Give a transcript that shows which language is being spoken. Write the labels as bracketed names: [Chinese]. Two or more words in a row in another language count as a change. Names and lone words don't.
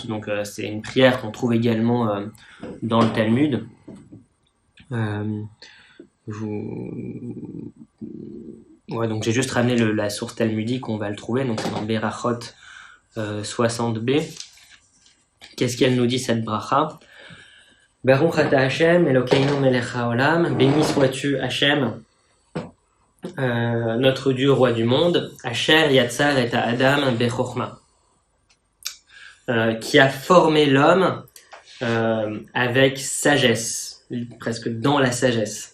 [French] Donc c'est une prière qu'on trouve également dans le Talmud. Ouais, donc j'ai juste ramené la source talmudique, on va le trouver. Donc c'est dans Berachot 60b. Qu'est-ce qu'elle nous dit cette bracha? [Hebrew] ברוך אתה השם אלוקינו מלך העולם, [French] béni sois-tu Hashem, notre Dieu, roi du monde, [Hebrew] אשר יצר את האדם בחכמה, [French] qui a formé l'homme avec sagesse, presque dans la sagesse.